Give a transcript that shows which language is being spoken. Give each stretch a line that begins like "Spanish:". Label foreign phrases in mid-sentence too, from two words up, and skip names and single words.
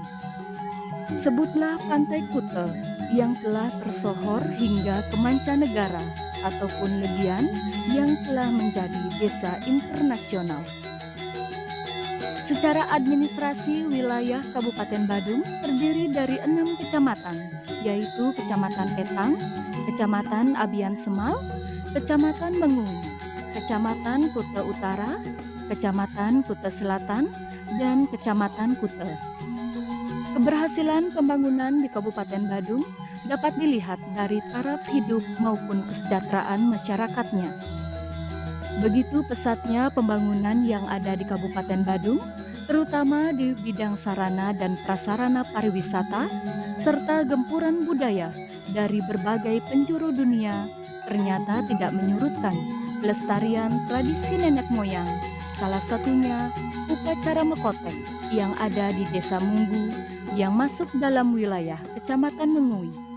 Indonesian: Sebutlah Pantai Kuta yang telah tersohor hingga ke mancanegara ataupun Legian yang telah menjadi desa internasional. Secara administrasi, wilayah Kabupaten Badung terdiri dari 6 kecamatan, yaitu Kecamatan Petang, Kecamatan Abian Semal, Kecamatan Mengui, Kecamatan Kuta Utara, Kecamatan Kuta Selatan, dan Kecamatan Kuta. Keberhasilan pembangunan di Kabupaten Badung dapat dilihat dari taraf hidup maupun kesejahteraan masyarakatnya. Begitu pesatnya pembangunan yang ada di Kabupaten Badung, terutama di bidang sarana dan prasarana pariwisata, serta gempuran budaya dari berbagai penjuru dunia, ternyata tidak menyurutkan pelestarian tradisi nenek moyang, salah satunya upacara mekotek yang ada di Desa Munggu yang masuk dalam wilayah Kecamatan Mengui.